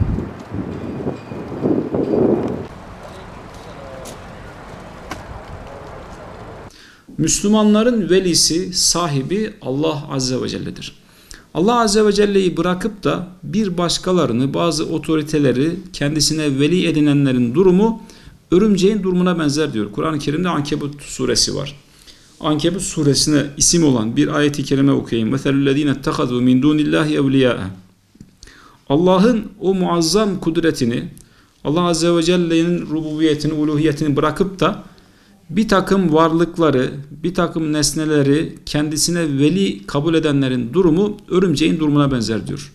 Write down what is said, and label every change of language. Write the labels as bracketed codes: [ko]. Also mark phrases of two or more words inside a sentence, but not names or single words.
[tr] Müslümanların velisi, sahibi [ar] الله عز وجل'dir. الله عز وجل'yi [tr] bırakıp da bir başkalarını, bazı otoriteleri kendisine veli edinenlerin durumu örümceğin durumuna benzer diyor. Kur'an-ı Kerim'de Ankebut suresi var. Ankebut suresine isim olan bir ayet-i kerime okuyayım. [ar] مَثَلُ اتَّخَذُوا مِنْ دُونِ اللّٰهِ اَوْلِيَاءَ [tr] Allah'ın o muazzam kudretini, [ar] الله عز وجل'nin [tr] rububiyetini, uluhiyetini bırakıp da bir takım varlıkları, bir takım nesneleri kendisine veli kabul edenlerin durumu örümceğin durumuna benzer diyor.